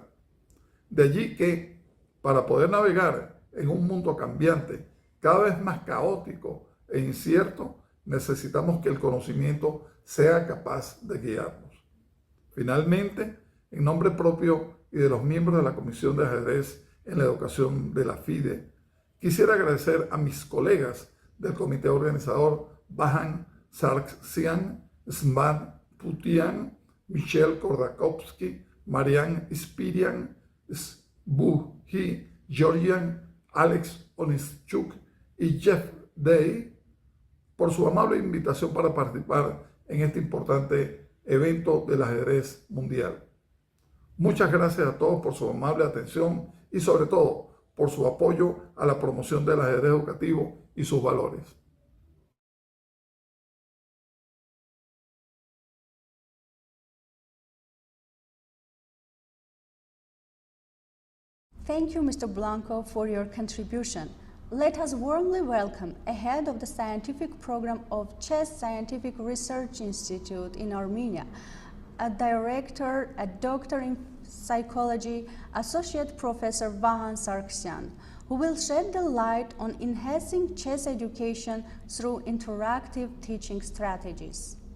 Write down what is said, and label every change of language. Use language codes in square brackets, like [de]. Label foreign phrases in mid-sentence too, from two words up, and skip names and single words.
[es] De allí que, para poder navegar en un mundo cambiante, cada vez más caótico e incierto, necesitamos que el conocimiento sea capaz de guiarnos. Finalmente, en nombre propio y de los miembros de la Comisión de Ajedrez en la Educación de la FIDE, quisiera agradecer a mis colegas del comité organizador Vahan Sargsyan, SMBAT Putian, Michelle KHODARKOVSKY, Marianne Ispirian, SRBUHI, Georgian, Alex Onischuk y Jeff Day por su amable invitación para participar en este importante evento del ajedrez mundial. Muchas gracias a todos por su amable atención y sobre todo por su apoyo a la promoción del ajedrez educativo y sus valores. [en] Thank you, Mr. Blanco, for your contribution. Let us warmly welcome a head of the scientific program of Chess Scientific Research Institute in Armenia, a director, a doctor in psychology, Associate Professor Vahan Sargsyan, who will shed the light on enhancing chess education through interactive teaching strategies.